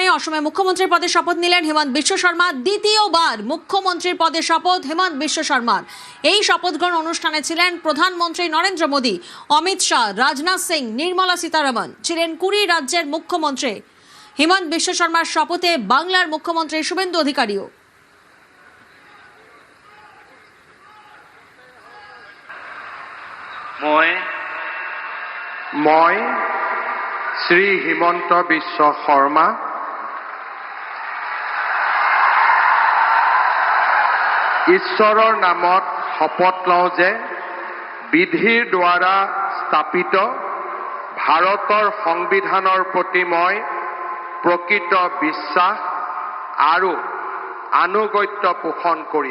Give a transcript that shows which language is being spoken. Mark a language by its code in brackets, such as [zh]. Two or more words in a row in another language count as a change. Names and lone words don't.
[bn] অসমে মুখ্যমন্ত্রীর পদে শপথ নিলেন হেমন্ত বিশ্ব শর্মা। দ্বিতীয়বার মুখ্যমন্ত্রীর পদে শপথ হেমন্ত বিশ্ব শর্মার। এই শপথ গ্রহণ অনুষ্ঠানে ছিলেন প্রধানমন্ত্রী নরেন্দ্র মোদী, অমিত শাহ, রাজনাথ সিং, নির্মলা সীতারামন। ছিলেন 20 রাজ্যের মুখ্যমন্ত্রী। হেমন্ত বিশ্ব শর্মার শপথে বাংলার মুখ্যমন্ত্রী শুভেন্দু অধিকারীও। [as] মই শ্ৰী হিমন্ত বিশ্ব শৰ্মা ঈশ্বৰৰ নামত শপত লওঁ যে বিধিৰ দ্বাৰা স্থাপিত ভাৰতৰ সংবিধানৰ প্ৰতি মই প্ৰকৃত বিশ্বাস আৰু আনুগত্য পোষণ কৰিম।